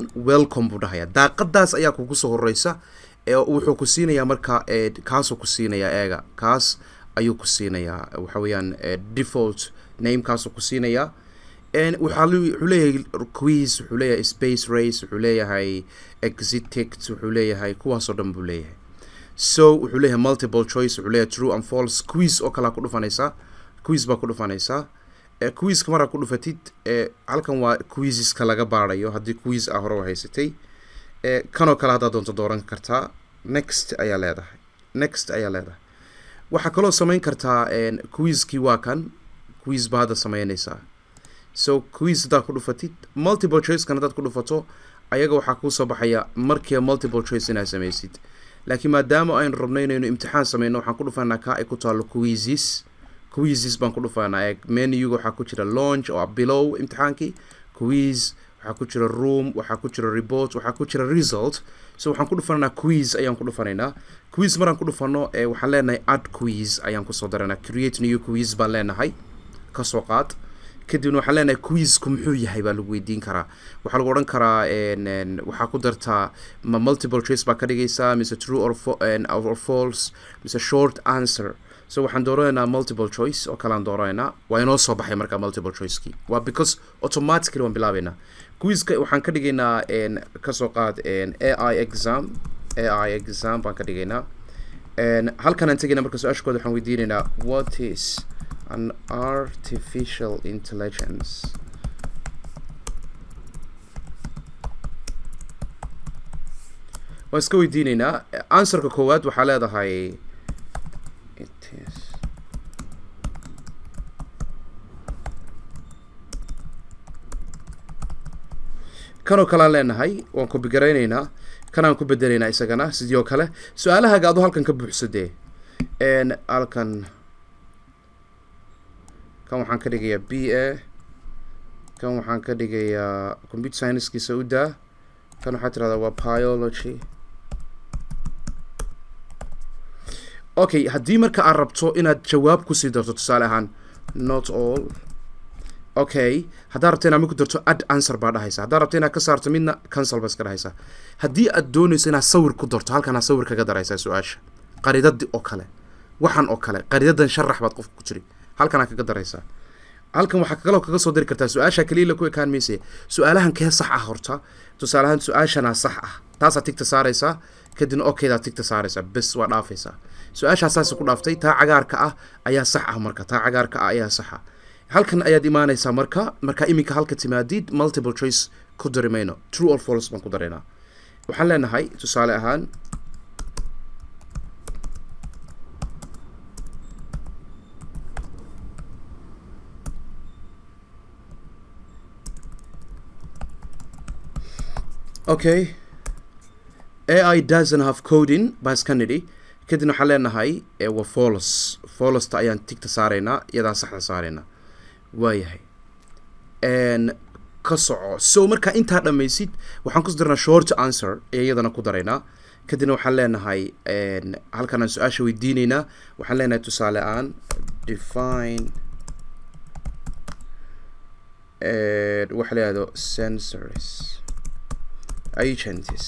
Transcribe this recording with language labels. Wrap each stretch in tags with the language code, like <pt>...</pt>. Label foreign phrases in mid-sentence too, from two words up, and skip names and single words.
<so>welcome buu dhahayaa daaqadaas ayaa kugu soo horeysa wuxuu ku siinayaa markaa kaasuu ku siinayaa eega kaas ayuu ku siinayaa waxa weeyaan</so> <en>default name-</en> <so>kaasuu ku siinayaa wuxuu leeyahay quiz wuxuu leeyahay</so> <en>space race</en> <so>wuxuu leeyahay</so> <en>exit ticket</en> <so>wuxuu leeyahay kuwaasoo dhan buu leeyahay so wuxuu leeyahay</so> <en>multiple choice</en> <so>wuxuu leeyahay</so> <en>true and false</en> <so>quiz oo kalaa ku dhufanaysaa quiz baa ku dhufanaysaa quizka maraa ku dhufatid halkan waa quizeska laga baarayo haddii quiz hore u haysatay kanoo kale haddaad doonto dooran kartaa next ayaa leedahay waxaa kaloo samayn kartaa quizkii waa kan quiz baa hadda samaynaysaa so quiz haddaad ku dhufatid</so> <en>multiple choice-</en> <so>kan haddaad ku dhufato ayaga waxaa kuu soo baxaya markiiba</so> <en>multiple choice</en> <so>inaad samaysid laakiin maadaama aynu rabno inaynu imtixaan samayno waxaan ku dhufanaa ka ay ku taalo quizzes baan ku dhufanaa menu-ga waxaa ku jira launch oo below imtixaankii quiz waxaa ku jira room waxaa ku jira report waxaa ku jira result so waxaan ku dhufanaynaa quiz ayaan ku dhufanaynaa quiz maraan ku dhufano waxaan leenahay</so> <en>add quiz</en> <so>ayaan kusoo daranaa</so> <en>create new quiz</en> <so>baan leenahay kasoo qaad kadibna waxaan leenahay quizku muxuu yahay baa lagu weydiin karaa waxaa lagu odhan karaa waxaa ku dartaa ma</so> <en>multiple choice</en> <so>baa ka dhigaysaa mise</so> <en>true or false</en> <so>mise</so> <en>short answer</en> <so>so waxaan dooranaynaa</so> <en>multiple choice</en> <so>oo kalean dooranaynaa waa inoo soo baxay markaa</so> <en>multiple choice-</en> <so>kii waa because automatically waan bilaabaynaa quizka waxaan ka dhigaynaa kasoo qaad</so> <en>AI exam</en> <so>baan ka dhigaynaa halkan aan tegaynaa marka su-aashkooda waxaan weydiinaynaa</so> <en>what is an artificial intelligence</en> <so>waan iska weydiinaynaa answerka koowaad waxaa leedahay</so> <en>it is</en> <so>kanoo kalaan leenahay waan copy garaynaynaa kanaan ku bedelaynaa isagana sidoo kale su-aalahaaga adu halkan ka buuxsadee halkan kan waxaan ka dhigayaa BA kan waxaan ka dhigayaa</so> <en>computer science-</en> <so>kiisa u daa kan waxaa tirahdaa waa biology okay haddii marka aad rabto inaad jawaab kusii darto tusaale ahaan</so> <en>not all</en> <so>okay haddaad rabto inaad mid ku darto</so> <en>add answer</en> <so>baa dhahaysa haddaad rabto inaad ka saarto midna cancel baa iska dhahaysa haddii aad doonayso inaad sawir ku darto halkan aad sawir kaga daraysaa su-aasha qaridadii oo kale waxaan oo kale qaridadan sharax baad qofka ku jiri halkan aad kaga daraysaa halkan waxaa kaloo kaga soo dari kartaa su-aasha kaliya ku ekaan mayse su-aalahan kee sax ah horta tusaale ahaan su-aashana sax ah taasaad tigta saaraysaa kadibna okaydaad tigta saaraysaa bes waa dhaafaysaa su-aashaa saas ku dhaaftay taa cagaarka ah ayaa sax ah marka taa cagaarka ah ayaa sax ah halkan ayaad imaanaysaa marka iminka halka timaadid</so> <en>multiple choice</en> <so>ku dari mayno</so> <en>true or false</en> <so>baan ku daraynaa waxaan leenahay tusaale ahaan</so> <en>okay AI doesn't have coding</en> <so>baa iska nidhi kadibna waxaan leenahay waa false ta ayaan tigta saaraynaa iyadaa saxda saaraynaa waayahay ka soco so marka intaa dhammaysid waxaan ku darnaa</so> <en>short answer</en> <so>ee iyadana ku daraynaa kadibna waxaan leenahay halkan aan su-aasha weydiinaynaa waxaan leenahay tusaale aan define waxa la yihahdo</so> <en>sensors agents</en>